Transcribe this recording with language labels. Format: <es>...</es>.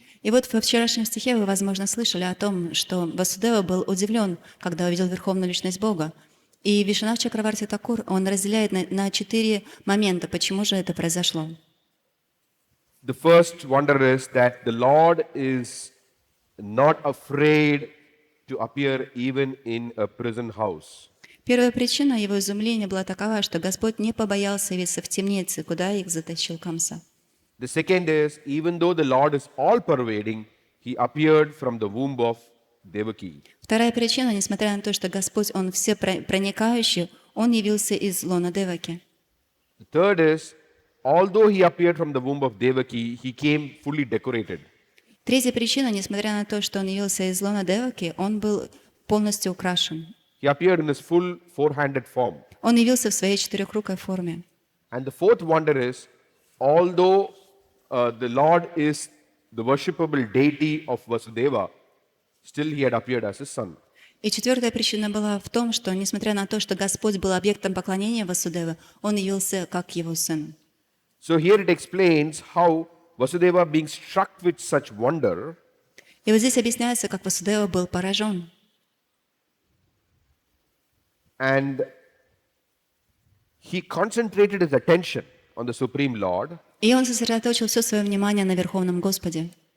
<ru>И вот во вчерашнем стихе вы, возможно, слышали о том, что Васудева был удивлен, когда увидел Верховную Личность Бога. И Вишванатх Чакраварти Такур, он разделяет на 4 момента, почему же это произошло.</ru> <en>The first wonder is that the Lord is not afraid to appear even in a prison house.</en> <ru>Первая причина его изумления была такова, что Господь не побоялся явиться в темнице, куда их затащил Камса.</ru> <en>The second is, even though the Lord is all-pervading, He appeared from the womb of Devaki.</en> <ru>Вторая причина, несмотря на то, что Господь, Он все проникающий, Он явился из лона Деваки.</ru> <en>The third is, although He appeared from the womb of Devaki, He came fully decorated.</en> <ru>Третья причина, несмотря на то, что Он явился из лона Деваки, Он был полностью украшен.</ru> <en>He appeared in His full four-handed form.</en> <ru>Он явился в своей четырехрукой форме.</ru> <en>And the fourth wonder is, although the Lord is the worshipable deity of Vasudeva, still He had appeared as His son.</en> <ru>И четвертая причина была в том, что, несмотря на то, что Господь был объектом поклонения Васудевы, Он явился как Его сын.</ru> <en>So here it explains how Vasudeva, being struck with such wonder,</en> <ru>И вот здесь объясняется, как Васудева был поражен.</ru> <en>and he concentrated his attention on the Supreme Lord,</en> <ru>И он сосредоточил все свое внимание на Верховном Господе.</ru>